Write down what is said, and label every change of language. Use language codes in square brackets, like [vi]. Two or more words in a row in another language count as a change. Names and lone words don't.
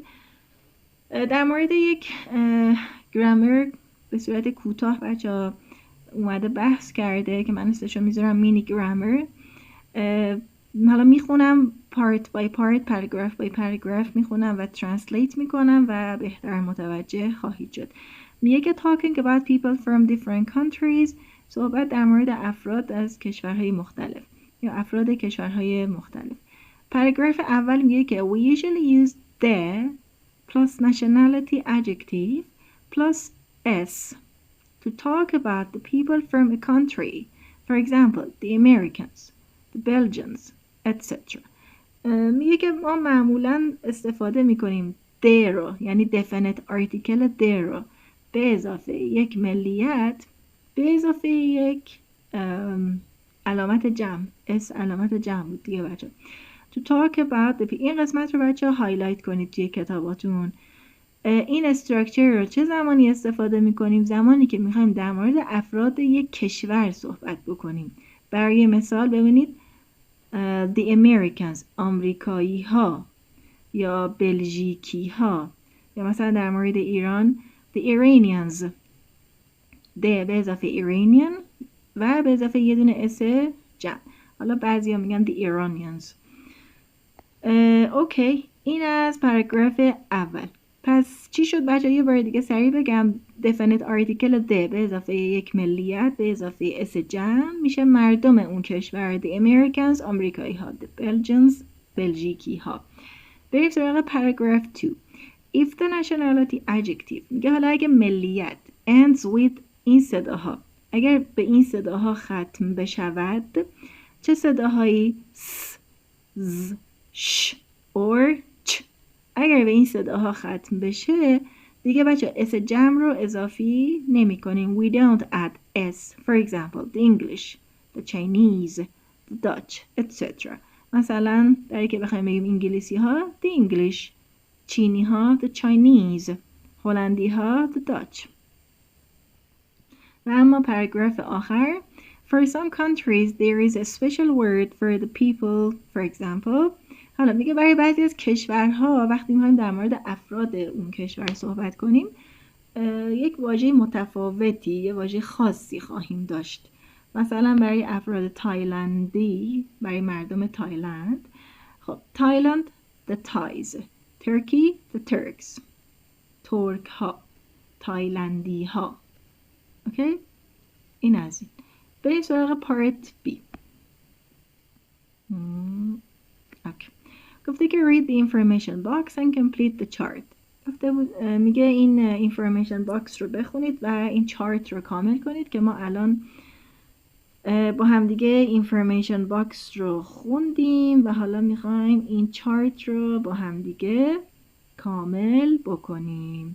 [fa] در مورد یک گرامر به صورت کوتاه بچه ها اومده بحث کرده که من اسمشو میذارم مینی گرامر. حالا میخونم [en] part by part, paragraph by paragraph [fa] میخونم و ترنسلیت میکنم و بهتر متوجه خواهید شد. میگه که [en] talking about people from different countries، [fa] صحبت در مورد افراد از کشورهای مختلف یا افراد کشورهای مختلف. پاراگراف اول میگه که [en] we usually use the plus nationality adjective plus s to talk about the people from a country. For example, the Americans, the Belgians, etc. [fa] میگه که ما معمولا استفاده میکنیم the رو، یعنی [en] definite article the [fa] رو به اضافه یک ملیت، به اضافه یک علامت جمع. اس علامت جمع بود دیگه بچه. [en] To talk about the [fa] این قسمت رو بچه هایلایت کنید توی کتاباتون. این استراکچر رو چه زمانی استفاده میکنیم؟ زمانی که میخوایم در مورد افراد یک کشور صحبت بکنیم. برای مثال ببینید [en] the Americans [fa] آمریکایی ها یا بلژیکی ها، یا مثلا در مورد ایران [en] the Iranians the [fa] به اضافه Iranian و به اضافه یه دونه اس جمع. حالا بعضی ها میگن [en] the Iranians. [fa] اوکی، این از پاراگراف اول. پس چی شد بچه؟ یه بار دیگه سریع بگم. [en] definite article the [fa] به اضافه یک ملیت به اضافه اس جمع میشه مردم اون کشور. [en] the Americans [fa] آمریکایی ها، [en] the Belgians [fa] بلژیکی ها. بریم سراغ پاراگراف 2. [en] if the nationality adjective [fa] میگه حالا اگه ملیت [en] ends with [fa] این صداها، اگر به این صداها ختم بشود، چه صداهایی؟ س، ز، ش or چ. اگر به این صداها ختم بشه دیگه بچه اس جمع رو اضافی نمی کنیم. [en] we don't add s. for example the English, the Chinese, the Dutch, etc. [fa] مثلا در که بخوایم بگیم انگلیسی ها [en] the English، [fa] چینی ها [en] the Chinese، [fa] هلندی ها [en] the Dutch. [fa] و اما پاراگراف آخر [en] For some countries there is a special word for the people, for example. [fa] حالا میگه برای بعضی از کشورها وقتی میخوایم در مورد افراد اون کشور صحبت کنیم یک واژه متفاوتی، یه واژه خاصی خواهیم داشت. مثلا برای افراد تایلندی، برای مردم تایلند، خب تایلند [en] the Thais، Turkey the Turks، [fa] ترک ها، تایلندی ها. اوکی؟ این از این. بریم سراغ پارت بی. اوکی. گفته که [en] read the information box and complete the chart. [fa] گفته بود میگه این [en] information box [fa] رو بخونید و این چارت رو کامل کنید که ما الان با هم دیگه [en] information box [fa] رو خوندیم و حالا میخوایم این چارت رو با هم دیگه کامل بکنیم.